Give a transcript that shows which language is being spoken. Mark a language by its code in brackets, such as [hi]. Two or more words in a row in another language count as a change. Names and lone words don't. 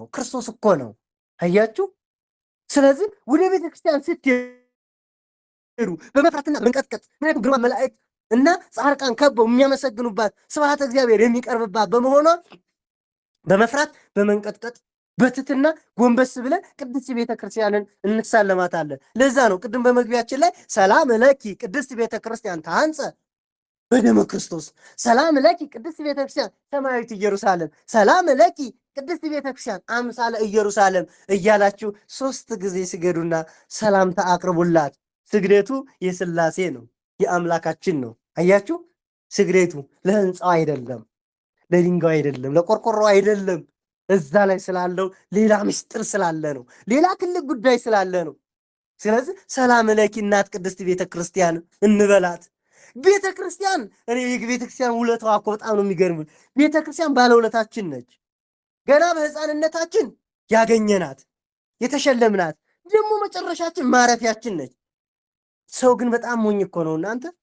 [am] ክርስቶስ እኮ ነው። አያችሁ። ስለዚህ ወደ ቤተ ክርስቲያን ስትሄዱ በመፍራትና በመንቀጥቀጥ፣ ምክንያቱም ግርማ መላእክት እና ጻድቃን ከበው የሚያመሰግኑባት ስብሐተ እግዚአብሔር የሚቀርብባት በመሆኗ በመፍራት በመንቀጥቀጥ በትትና ጎንበስ ብለን ቅድስት ቤተ ክርስቲያንን እንሳለማታለን። ለዛ ነው ቅድም በመግቢያችን ላይ [gez] ሰላም ለኪ ቅድስት ቤተ ክርስቲያን ታንጸ በደመ ክርስቶስ፣ ሰላም ለኪ ቅድስት ቤተ ክርስቲያን ሰማያዊት ኢየሩሳሌም፣ ሰላም ለኪ ቅድስት ቤተ ክርስቲያን አምሳለ ኢየሩሳሌም [am] እያላችሁ 3 ጊዜ ስገዱና ሰላምታ አቅርቡላት። ስግደቱ የሥላሴ ነው፣ የአምላካችን ነው። አያችሁ፣ ስግደቱ ለህንፃው አይደለም፣ ለድንጋዩ አይደለም፣ ለቆርቆሮ አይደለም። እዛ ላይ ስላለው ሌላ ምስጢር ስላለ ነው፣ ሌላ ትልቅ ጉዳይ ስላለ ነው። ስለዚህ [gez] ሰላም ለኪ [am] እናት ቅድስት ቤተ ክርስቲያን እንበላት። ቤተ ክርስቲያን እኔ የቤተ ክርስቲያን ውለታዋ እኮ በጣም ነው የሚገርም። ቤተ ክርስቲያን ባለውለታችን ነች። ገና በህፃንነታችን ያገኘናት የተሸለምናት፣ ደግሞ መጨረሻችን ማረፊያችን ነች። ሰው ግን በጣም ሞኝ እኮ ነው እናንተ።